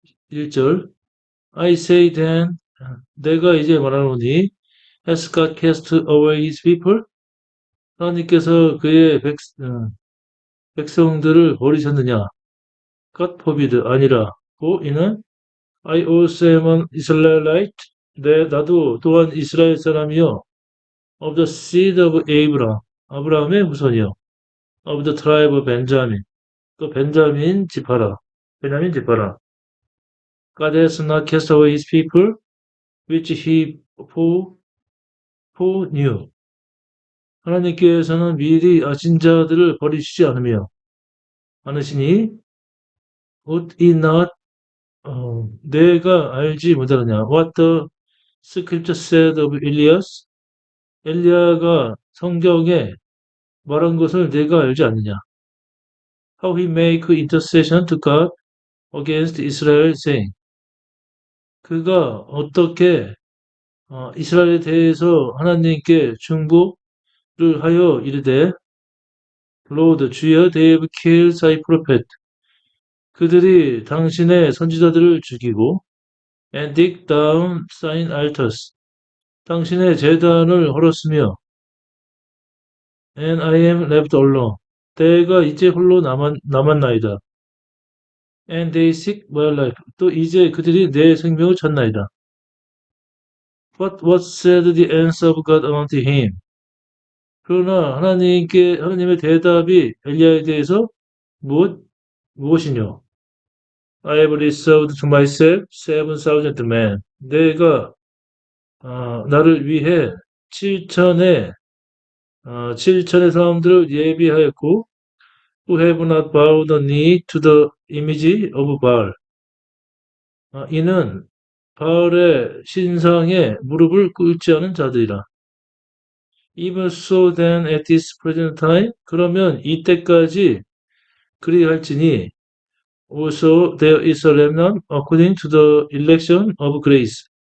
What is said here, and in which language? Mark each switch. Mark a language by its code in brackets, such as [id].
[ko] 1절 [en] I say then, [ko] 내가 이제 말하노니, [en] has God cast away his people? [ko] 하나님께서 그의 백성들을 버리셨느냐? [en] God forbid, [ko] 아니라. 이는 [en] I also am an Israelite. [ko] 나도 또한 이스라엘 사람이요. [en] Of the seed of Abraham. [ko] 아브라함의 후손이요. [en] Of the tribe of Benjamin. [ko] 또 베냐민 지파라. [en] God has not cast away his people, which he foreknew. [ko] 하나님께서는 미리 아신 자들을 버리시지 않으시니, [en] would he not, [ko] 내가 알지 못하느냐. [en] What the scripture said of Elias? [ko] 엘리야가 성경에 말한 것을 내가 알지 않느냐. [en] How he make intercession to God against Israel, saying. [ko] 그가 어떻게 이스라엘에 대해서 하나님께 중보를 하여 이르되 [en] Lord, [ko] 주여, [en] they have killed thy prophet. [ko] 그들이 당신의 선지자들을 죽이고 [en] and dig down thine altars. [ko] 당신의 제단을 헐었으며 [en] and I am left alone. [ko] 내가 이제 홀로 남았나이다. [en] And they seek my life. [ko] 또 이제 그들이 내 생명을 찾나이다. [en] But what said the answer of God unto him? [ko] 그러나 하나님의 대답이 엘리야에 대해서 무엇이뇨? [en] I have reserved to myself 7,000 men. [ko] 내가 나를 위해 7천의 사람들을 예비하였고, [en] who have not bowed the knee to the image of Baal. [ko] 이는 바알의 신상에 무릎을 꿇지 않은 자들이라. [en] Even so then at this present time, [ko] 그러면 이때까지 그리할지니, [en] also there is a remnant according to the election of grace.